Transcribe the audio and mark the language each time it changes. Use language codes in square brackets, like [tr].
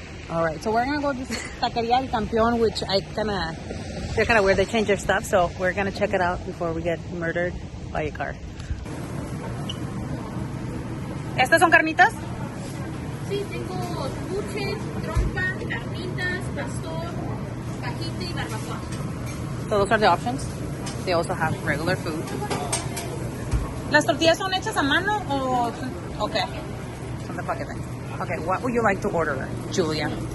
[en] All right, so we're gonna go to Tacos El Campeon, which they're kind of weird. They change their stuff, so we're gonna check it out before we get murdered by a car. [es] ¿Estas son carnitas? Sí, tengo buches, trompa, carnitas, pastor, fajita y barbacoa. [en] So those are the options. They also have regular food. [es] ¿Las tortillas son hechas a mano o...? Okay. Son de paquete. [en] Okay, what would you like to order, Julia?